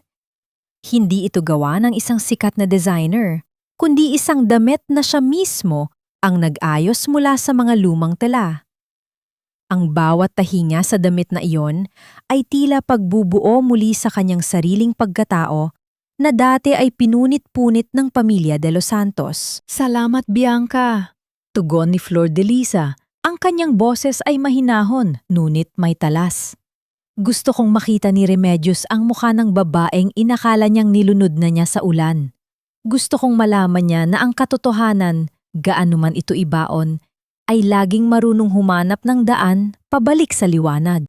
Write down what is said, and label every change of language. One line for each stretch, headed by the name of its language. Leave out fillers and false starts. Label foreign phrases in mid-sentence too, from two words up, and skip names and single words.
Filipino: Hindi ito gawa ng isang sikat na designer, kundi isang damit na siya mismo ang nag-ayos mula sa mga lumang tela. Ang bawat tahi niya sa damit na iyon ay tila pagbubuo muli sa kanyang sariling pagkatao na dati ay pinunit-punit ng pamilya de los Santos. Salamat, Bianca! Tugon ni Flor de Lisa. Ang kanyang boses ay mahinahon, ngunit may talas. Gusto kong makita ni Remedios ang mukha ng babaeng inakala niyang nilunod na niya sa ulan. Gusto kong malaman niya na ang katotohanan, gaano man ito ibaon, ay laging marunong humanap ng daan pabalik sa liwanag.